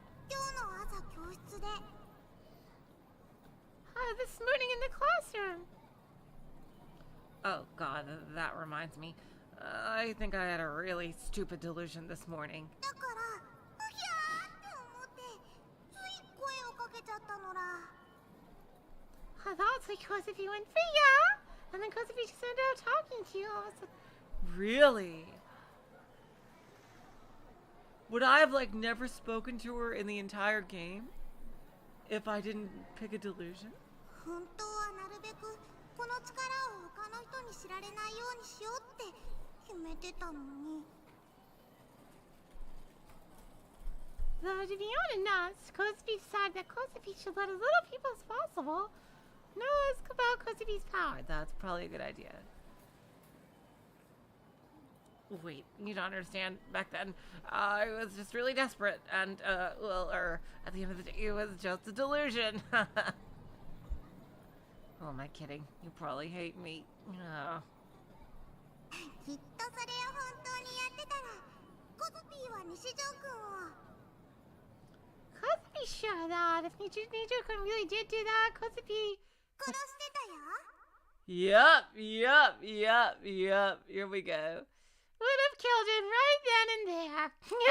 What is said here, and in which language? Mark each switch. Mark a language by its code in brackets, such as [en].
[ja] 今日の朝教室で [en] This morning in the classroom. Oh god, that reminds me. I think I had a really stupid delusion this morning. [ja] だからうひゃーって思ってつい声をかけちゃったのら [en] I thought it's because if you went Fia, and then because if you just ended up talking to you, I was like, really? Would I have like never spoken to her in the entire game if I didn't pick a delusion? [ja] 本当はなるべくこの力を他の人に知られないようにしようって決めてたのに [en] Though to be honest, Kozupi decided that Kozupi should let as little people as possible know about Kozupi's power. That's probably a good idea. Wait, you don't understand. Back then, I was just really desperate, and, at the end of the day, it was just a delusion. Oh, am I kidding? You probably hate me. Oh. [ja] きっとそれを本当にやってたらコズピーは西条くんを [en] Kozupi sure that if Niju-kun really did do that, Kozupi... [ja] 殺してたよ [en] Yup. Here we go. Would have killed him right then and there.